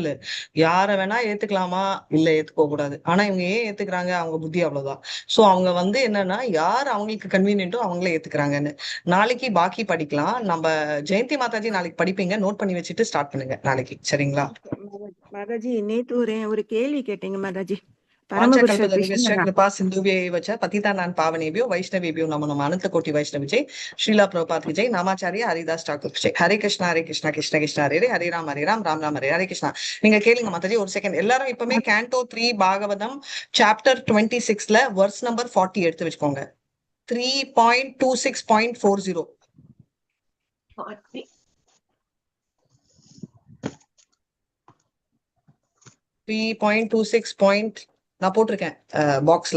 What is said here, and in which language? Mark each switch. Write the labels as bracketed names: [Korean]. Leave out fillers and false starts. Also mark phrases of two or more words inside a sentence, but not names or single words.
[Tamil] யார வேணா ஏத்துக்கலாமா? இல்ல ஏத்துக்க கூடாது. ஆனா இவங்க ஏன் ஏத்துக்கிறாங்க? அவங்க புத்தி அவ்வளவுதான். சோ அவங்க வந்து என்னன்னா, யார் அவங்களுக்கு கன்வீனியன்ட்டோ அவங்களே ஏத்துக்கிறாங்கன்னு. நாளைக்கு பாக்கி படிக்கலாம். நம்ம ஜெயந்தி மாதாஜி நாளைக்கு படிப்பீங்க, நோட் பண்ணி வச்சுட்டு ஸ்டார்ட் பண்ணுங்க நாளைக்கு, சரிங்களா? மாதாஜி நேத்து ஒரு கேள்வி கேட்டீங்க மாதாஜி. பரமபுருஷ [Sanskrit] வாஞ்சகல்பதருभ्यश्च [Tamil] கிருஷ்ணரா [Sanskrit] कृपा सिन्धुभ्यैव च पतितानां पावनेभ्यो वैष्णवेभ्यो नमो नमः अनंतकोटि वैष्णव जय श्रीला प्रभुपाद [Hindi] की जय नामाचार्य हरिदास ठाकुर की जय [Sanskrit] हरे कृष्णा कृष्ण कृष्ण हरे हरे राम राम राम हरे हरे कृष्णा [Tamil] நீங்க கேளுங்க மாதாஜி ஒரு செகண்ட் எல்லாரும் இப்பமே கேண்டோ 3 பாகவதம் சாப்டர் 26ல [English] verse number [Tamil] 40 எடுத்து வச்சுக்கோங்க 3.26.40 3.26 நான் போட்டிருக்கேன் பாக்ஸ்ல.